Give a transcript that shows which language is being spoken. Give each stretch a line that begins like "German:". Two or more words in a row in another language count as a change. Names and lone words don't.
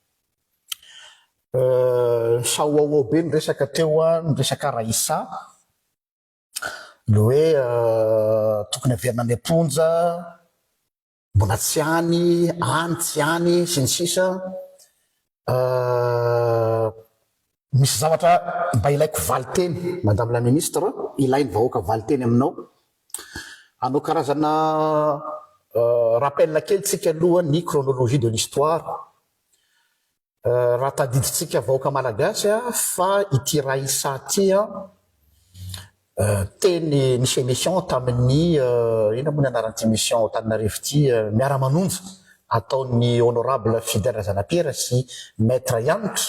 Malagasy: Sahoao be niresaka teo niresaka Raissa le hoe tokony averina any amponja mbola tsy any tsy any sy ny sisa. Misy zavatra mba ilaiko valiteny
French: madame la ministre,
Malagasy: ilainy vahoaka valiteny aminao. Anao karazana rappel kely tsika aloha ny
French: chronologie de l'histoire.
Malagasy: Raha tadiditsika vahoaka malagasy fa ity Raissa ty teny nisy émission tamin'ny ina moa ny anaran'ity émission Antananarivo ty miara-manonja ataon'ny honorable Fidèle Razanapierre sy maître Yanitra.